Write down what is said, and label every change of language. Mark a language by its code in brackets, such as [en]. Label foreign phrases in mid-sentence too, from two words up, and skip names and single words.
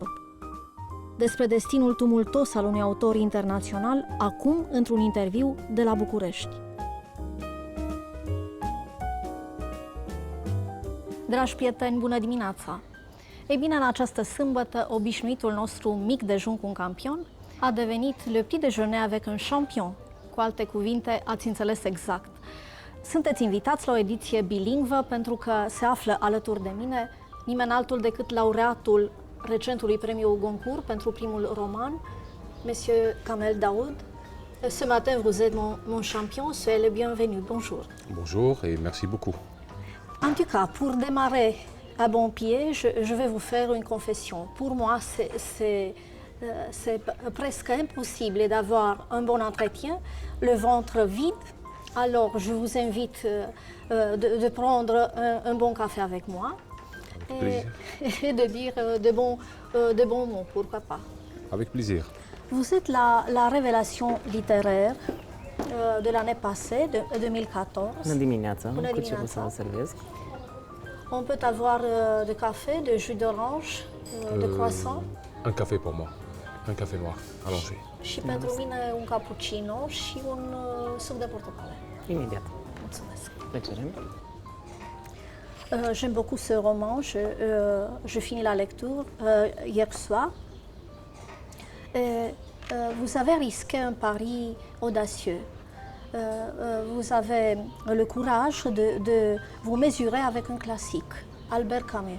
[ro] Despre destinul tumultos al unui autor internațional, acum într-un interviu de la București. Dragi prieteni, bună dimineața! Ei bine, în această sâmbătă, obișnuitul nostru mic dejun cu un campion a devenit [fr] le petit déjeuner avec un champion. [ro] Cu alte cuvinte, ați înțeles exact. Sunteți invitați la o ediție bilingvă pentru că se află alături de mine nimeni altul decât laureatul recentului premiu Goncourt pentru primul roman, [fr] Monsieur Kamel Daoud. Ce matin, vous êtes mon champion, soyez le bienvenu. Bonjour. Bonjour et merci beaucoup. En tout cas, pour démarrer à bon pied, je vais vous faire une confession. Pour moi, c'est presque impossible d'avoir un bon entretien, le ventre vide. Alors, je vous invite de prendre un bon café avec moi et de dire de bons mots, pourquoi pas. Avec plaisir. Vous êtes la révélation littéraire de l'année passée, de 2014. [ro] Bună dimineața, Bună cu ce dimineața. pot să vă servesc? [fr] On peut avoir de café, de jus d'orange, de croissant. Un café pour moi, un café noir, allongé. [ro] Și pentru mine un cappuccino și un suc de portocale. Imediat. Mulțumesc. Plăcere. [fr] J'aime beaucoup ce roman. Je finis la lecture hier soir. Vous avez risqué un pari audacieux. Vous avez le courage de vous mesurer avec un classique, Albert Camus.